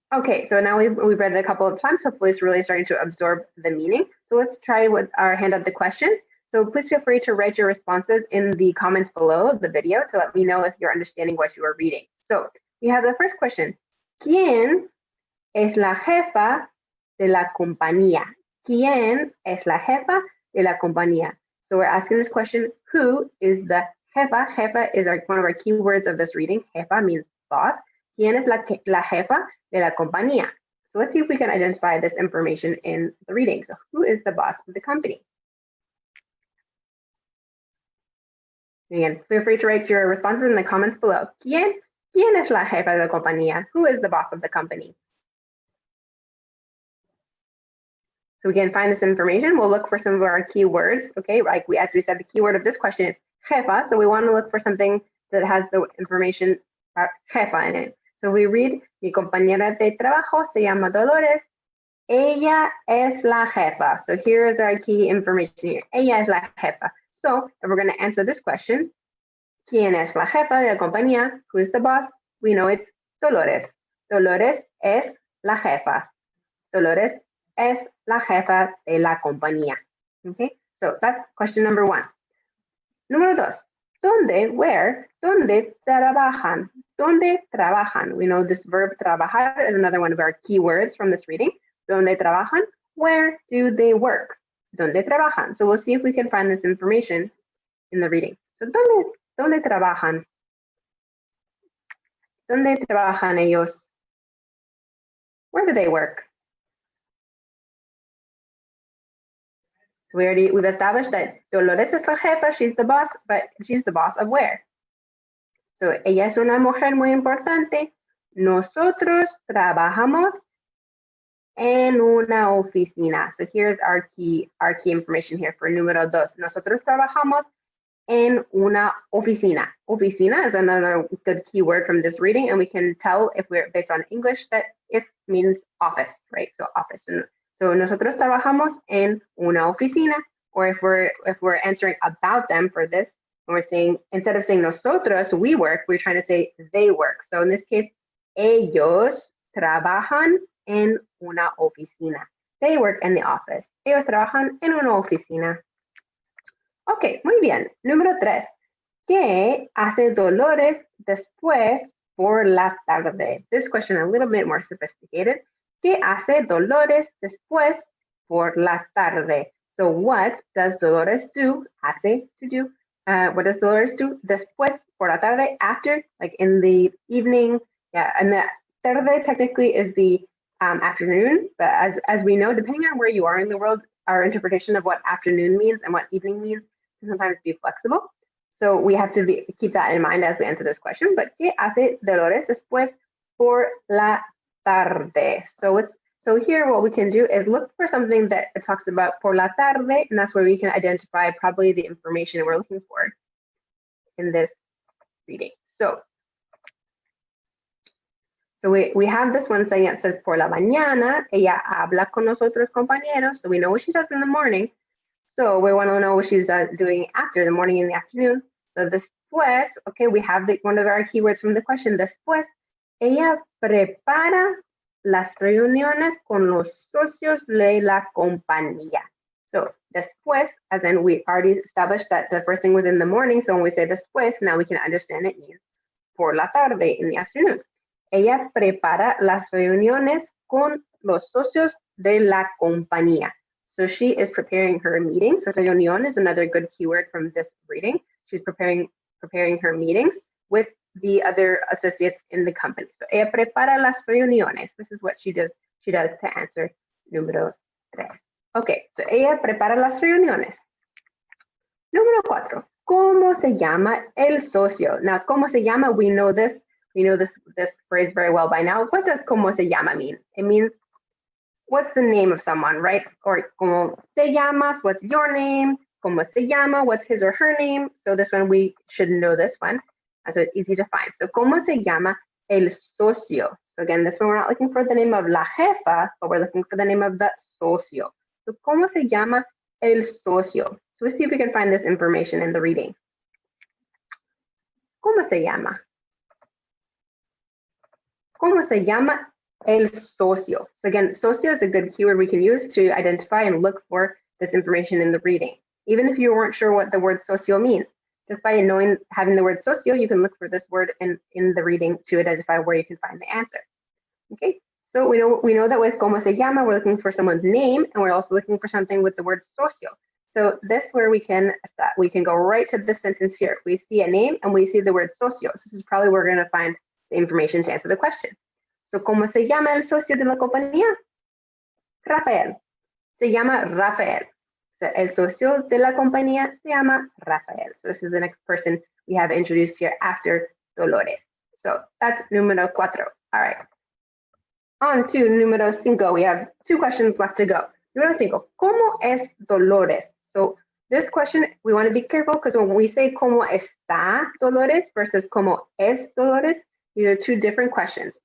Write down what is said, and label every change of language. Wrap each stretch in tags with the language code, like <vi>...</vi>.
<en>Okay, so now we've read it a couple of times. Hopefully it's really starting to absorb the meaning. So let's try with our hand up the questions. So please feel free to write your responses in the comments below the video to let me know if you're understanding what you are reading. So we have the first question.</en> <es>¿Quién es la jefa de la compañía? ¿Quién es la jefa de la compañía?</es> <en>So we're asking this question, who is the jefa? Jefa is one of our key words of this reading. Jefa means boss.</en> <es>¿Quién es la jefa de la compañía?</es> <en>So let's see if we can identify this information in the reading. So who is the boss of the company? Again, feel free to write your responses in the comments below.</en> <es>¿Quién es la jefa de la compañía?</es> <en>Who is the boss of the company? So we can find this information. We'll look for some of our keywords. Okay, like as we said, the keyword of this question is jefa. So we want to look for something that has the information about jefa in it. So we read,</en> <es>mi compañera de trabajo se llama Dolores. Ella es la jefa.</es> <en>So here is our key information here.</en> <es>Ella es la jefa.</es> <en>So if we're going to answer this question,</en> <es>¿quién es la jefa de la compañía?</es> <en>Who is the boss? We know it's Dolores.</en> <es>Dolores es la jefa. Dolores es la jefa de la compañía.</es> <en>Okay, so that's question number one.</en> <es>Número dos. ¿Dónde?</es> <en>Where?</en> <es>¿Dónde trabajan? ¿Dónde trabajan?</es> <en>We know this verb trabajar is another one of our key words from this reading.</en> <es>¿Dónde trabajan?</es> <en>Where do they work?</en> <es>¿Dónde trabajan?</es> <en>So we'll see if we can find this information in the reading.</en> <es>So ¿dónde trabajan? ¿Dónde trabajan ellos?</es> <en>Where do they work? We've established that</en> <es>Dolores es la jefa,</es> <en>she's the boss, but she's the boss of where?</en> <es>So ella es una mujer muy importante. Nosotros trabajamos en una oficina.</es> <en>So here's our key information here for número dos.</en> <es>Nosotros trabajamos en una oficina.</es> <en>Oficina is another good key word from this reading, and we can tell if we're based on English that it means office, right? So office. So</en> <es>nosotros trabajamos en una oficina,</es> <en>or if we're answering about them for this, and we're saying, instead of saying nosotros, we work, we're trying to say they work. So in this case,</en> <es>ellos trabajan en una oficina.</es> <en>They work in the office.</en> <es>Ellos trabajan en una oficina. Ok, muy bien. Número 3. ¿Qué hace Dolores después por la tarde?</es> <en>This question a little bit more sophisticated.</en> <es>¿Qué hace Dolores después por la tarde?</es> <en>So what does Dolores do? Hace to do. What does Dolores do</en> <es>después por la tarde?</es> <en>After, like in the evening. Yeah, and the tarde technically is the afternoon. But as we know, depending on where you are in the world, our interpretation of what afternoon means and what evening means can sometimes be flexible. So we have to keep that in mind as we answer this question. But</en> <es>¿qué hace Dolores después por la tarde?</es> <en>So So here what we can do is look for something that talks about</en> <es>por la tarde,</es> <en>and that's where we can identify probably the information we're looking for in this reading. So we have this one saying it says</en> <es>por la mañana, ella habla con los otros compañeros,</es> <en>so we know what she does in the morning. So we want to know what she's doing after the morning and the afternoon. So después, okay, we have one of our keywords from the question.</en> <es>Después, ella prepara las reuniones con los socios de la compañía.</es> <en>So después, as in we already established that the first thing was in the morning. So when we say después, now we can understand it means</en> <es>por la tarde,</es> <en>in the afternoon.</en> <es>Ella prepara las reuniones con los socios de la compañía.</es> <en>So she is preparing her meetings. So reunión is another good keyword from this reading. She's preparing her meetings with the other associates in the company.</en> <es>So ella prepara las reuniones.</es> <en>This is what she does. She does to answer número 3.</en> <es>Okay, so ella prepara las reuniones. Número 4. ¿Cómo se llama el socio? Now, ¿cómo se llama?</es> <en>We know this phrase very well by now. What does</en> <es>¿cómo se llama</es> <en>mean? It means what's the name of someone, right?</en> <es>Or ¿cómo te llamas?</es> <en>What's your name?</en> <es>¿Cómo se llama?</es> <en>What's his or her name? So this one, we should know this one. So it's easy to find.</en> <es>So ¿cómo se llama el socio?</es> <en>So again, this one, we're not looking for the name of la jefa, but we're looking for the name of the socio.</en> <es>So ¿cómo se llama el socio?</es> <en>So let's see if we can find this information in the reading.</en> <es>¿Cómo se llama? ¿Cómo se llama el socio?</es> <en>So again, socio is a good keyword we can use to identify and look for this information in the reading. Even if you weren't sure what the word socio means, just by having the word socio, you can look for this word in the reading to identify where you can find the answer. Okay, so we know that with</en> <es>¿cómo se llama,</es> <en>we're looking for someone's name, and we're also looking for something with the word socio. So this where we can go right to this sentence here. We see a name and we see the word socio. This is probably where we're going to find the information to answer the question.</en> <es>So ¿cómo se llama el socio de la compañía? Rafael. Se llama Rafael. So el socio de la compañía se llama Rafael.</es> <en>So this is the next person we have introduced here after Dolores. So that's número 4. All right. On to número 5. We have 2 questions left to go. Número 5. ¿Cómo es Dolores? So this question, we want to be careful because when we say</en> <es>¿cómo está Dolores</es> <en>versus</en> <es>¿cómo es Dolores,</es> <en>these are 2 different questions.</en>